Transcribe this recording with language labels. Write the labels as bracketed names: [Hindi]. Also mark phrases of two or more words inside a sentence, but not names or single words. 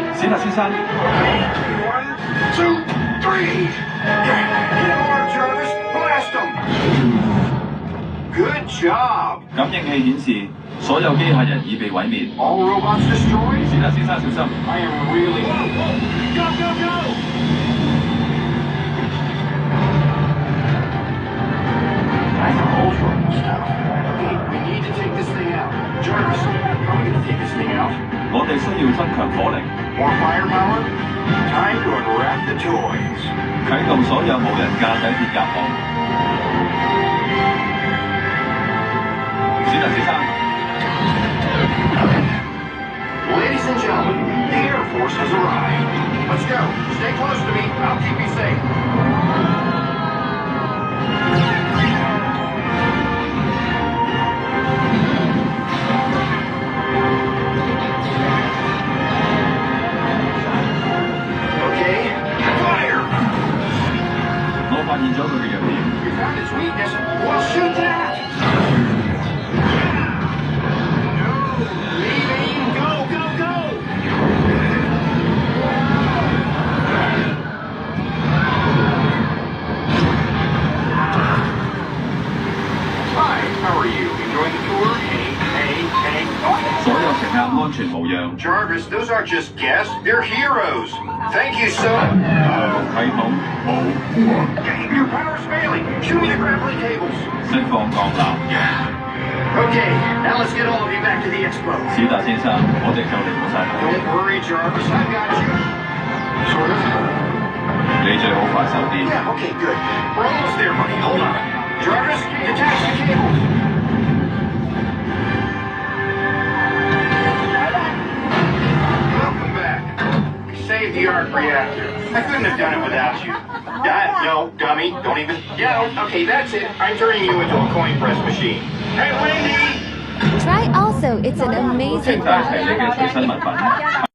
[Cantonese] 史達先生， [English] One, two, three! Get on, Jarvis! Blast them! Good job! [Cantonese] 感應器顯示所有機械人已被毀滅。 [English] All robots destroyed? [Cantonese] 史達先生小心！ [English] I am really... Go! That's Ultron stuff. Okay, we need to take this thing out. Jarvis, how are we gonna take this thing out? [Cantonese] 我哋需要增強火力， [English] More firepower? Time to unwrap the toys. [Cantonese] 啟動所有無人駕駛鐵甲航。史達先生， [English] Ladies and gentlemen, the Air Force has arrived. Let's go. Stay close to me. I'll keep you safe. Okay, fire! [Cantonese] 我發現咗佢嘅弱點。 [English] You found its weakness? Well, shoot that! No! Leave aim! Go! Hi, how are you? Enjoying the tour? Hey. Oh. [Cantonese] 所有乘客安全無恙。 [English] Jarvis, those aren't just guests. They're heroes. Thank you so... [Cantonese] 系統冇 [English] Your power's failing. Shoot me the grappling cables. [Cantonese] 釋放鋼纜。 [English] Okay, now let's get all of you back to the expo. [Cantonese] 史達先生，我哋就嚟到晒啦。 [English] Don't worry, Jarvis. I've got you. Sort of. [Cantonese] 你最好快手啲。 [English] Yeah, okay, good. We're almost there, buddy. Hold on. Jarvis, detach the cables. Welcome back. We saved the arc reactor. I couldn't have done it without you. No, dummy. Don't even... Yeah, okay, that's it. I'm turning you into a coin press machine. Hey, Wendy! Try also, it's an [Cantonese] 請 [English] amazing [Cantonese] 帶齊你嘅隨身物品。